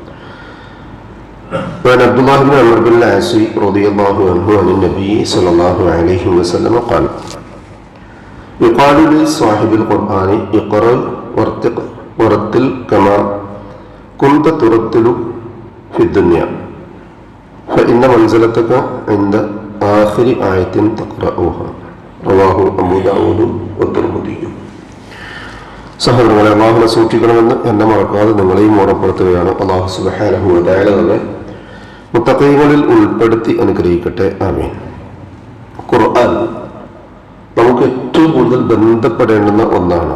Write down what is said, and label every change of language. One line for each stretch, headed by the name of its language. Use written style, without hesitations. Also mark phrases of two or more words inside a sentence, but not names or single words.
Arabic: وعن عبد الله بن عمرو بن العاص رضي الله عنه عن النبي صلى الله عليه وسلم قال: يقال لصاحب القرآن اقرأ ورتل كما كنت ترتل في الدنيا فإن منزلتك عند آخر آية تقرأها. رواه أبو داود والترمذي.
Malayalam: സഹോദരങ്ങളെ, അള്ളാഹുവിനെ സൂക്ഷിക്കണമെന്ന് എന്നെ മറക്കാതെ നിങ്ങളെയും ഓർമ്മപ്പെടുത്തുകയാണ്.
Arabic: الله سبحانه وتعالى
Malayalam: നമ്മെ മുത്തഖീങ്ങളിൽ ഉൾപ്പെടുത്തി അനുഗ്രഹിക്കട്ടെ. ആമീൻ. ഖുർആൻ നമുക്ക് ഏറ്റവും കൂടുതൽ ബന്ധപ്പെടേണ്ടുന്ന ഒന്നാണ്.